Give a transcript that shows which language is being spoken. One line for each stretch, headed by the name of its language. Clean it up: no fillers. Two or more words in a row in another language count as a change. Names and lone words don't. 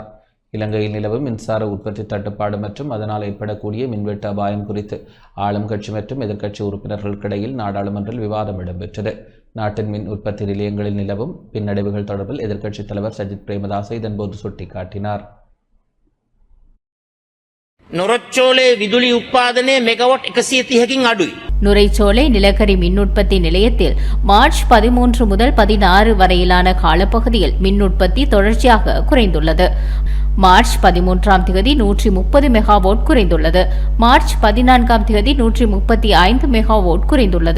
Tamil: இலங்கையில் நிலவும் மின்சார உற்பத்தி தட்டுப்பாடு மற்றும் அதனால் ஏற்படக்கூடிய மின்வெட்டு அபாயம் குறித்து ஆளும் கட்சி மற்றும் எதிர்க்கட்சி உறுப்பினர்களுக்கிடையில் நாடாளுமன்றில் விவாதம் இடம்பெற்றது. நாட்டின் மின் உற்பத்தி நிலையங்களில் நிலவும் பின்னடைவுகள் தொடர்பில் எதிர்க்கட்சித் தலைவர் சஜித் பிரேமதாச இதன்போது சுட்டிக்காட்டினார்.
Sinhala: නොරොච්චෝලේ විදුලි උත්පාදනය මෙගවට් 130කින් අඩුයි.
Tamil: நுரைச்சோலை நிலக்கரி மின் உற்பத்தி நிலையத்தில் மார்ச் 13 முதல் 16 வரையிலான காலப்பகுதியில் மின் உற்பத்தி தொடர்ச்சியாக குறைந்துள்ளது. மார்ச் 13ஆம் தேதி 130 மெகாவாட் குறைந்துள்ளது. மார்ச் 14ஆம் தேதி 135 மெகாவாட் குறைந்துள்ளது.